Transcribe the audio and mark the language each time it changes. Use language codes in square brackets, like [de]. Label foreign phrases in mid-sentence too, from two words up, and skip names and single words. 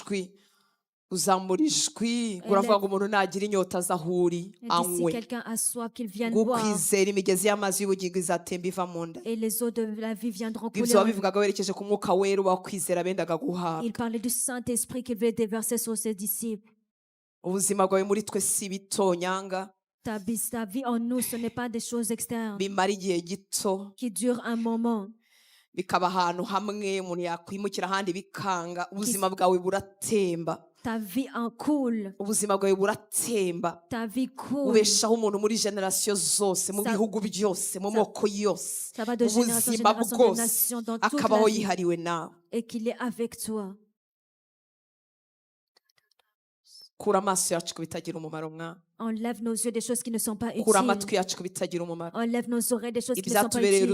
[rw] ijwi uravuga ngo umuntu nagira inyota azahuri anywe gukwizera imigezi y'amazi y'ubugingo izatemba iva mu nda ibyo wabivugaga werekeje ku mwuka wera wakwizera bendaga guhabwa ubuzima bwawe muri twe si bitonyanga [fr] Ta vie en nous, ce n'est pas des choses externes [rw] bimara igihe gito [fr] qui durent un moment. [rw] Bikaba ahantu hamwe umuntu yakwimukira ahandi bikanga ubuzima bwawe buratemba. [fr] Ta vie en coule. [rw] Ubuzima bwawe buratemba. [fr] Ta vie coule. [rw] Ubeshaho umuntu muri generation zose mu bihugu byose mu moko yose. [fr] Ça va de génération en génération, de nation dans toute la vie. Et qu'il est avec toi. Enlève nos yeux des choses qui ne sont pas utiles. Enlève nos oreilles des choses qui ne sont pas utiles.